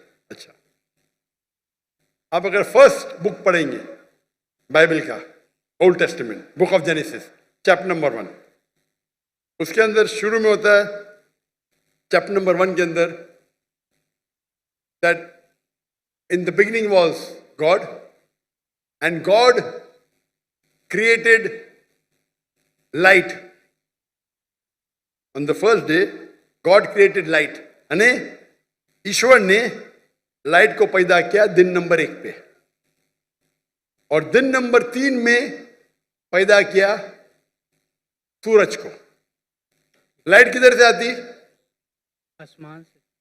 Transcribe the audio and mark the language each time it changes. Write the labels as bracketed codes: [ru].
[hi] अच्छा, आप अगर फर्स्ट बुक पढ़ेंगे बाइबल का, old testament, book of genesis, chapter number 1, उसके अंदर शुरू में होता है, चैप्टर नंबर 1 के अंदर, [en] That in the beginning was God and God created light. On the first day, God created light. [hi] अने ईश्वर ने लाइट को पैदा किया दिन नंबर 1 पे, और दिन नंबर 3 में पैदा किया सूरज को। लाइट किधर से आती? आसमान से।